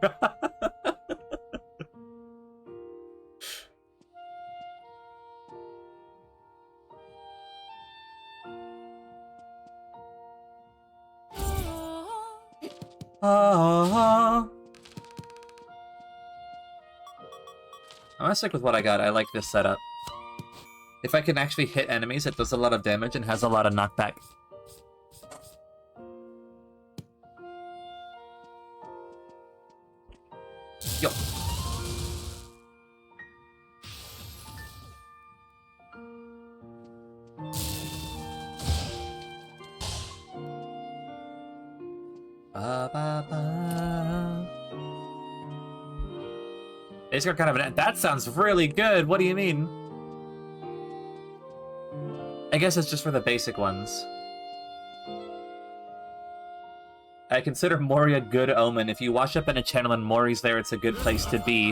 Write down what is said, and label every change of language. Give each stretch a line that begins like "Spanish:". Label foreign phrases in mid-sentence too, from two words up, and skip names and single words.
English: I'm gonna stick with what I got. I like this setup. If I can actually hit enemies, it does a lot of damage and has a lot of knockback. Yo. Ba, ba, ba. It's got kind of an... That sounds really good. What do you mean? I guess it's just for the basic ones. I consider Mori a good omen. If you wash up in a channel and Mori's there, it's a good place to be.